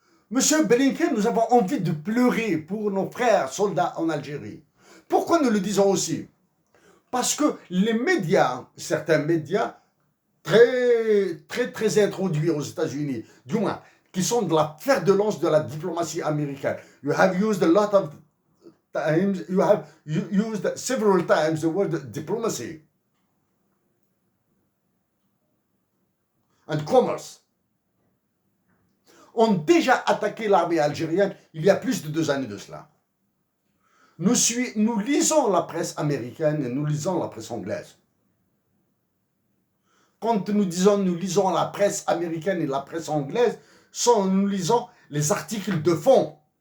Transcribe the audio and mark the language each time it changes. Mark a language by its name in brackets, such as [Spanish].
[French] Monsieur Blinken, nous avons envie de pleurer pour nos frères soldats en Algérie. Pourquoi nous le disons aussi? Parce que les médias, certains médias, très introduits aux États-Unis, du moins, qui sont de la fer de lance de la diplomatie américaine. [English] You have used a lot of times, you have used several times the word diplomacy and commerce. [French] Ont déjà attaqué l'armée algérienne il y a plus de 2 années de cela. Nous lisons la presse américaine et nous lisons la presse anglaise. Quand nous lisons la presse américaine et la presse anglaise, nous lisons les articles de fond.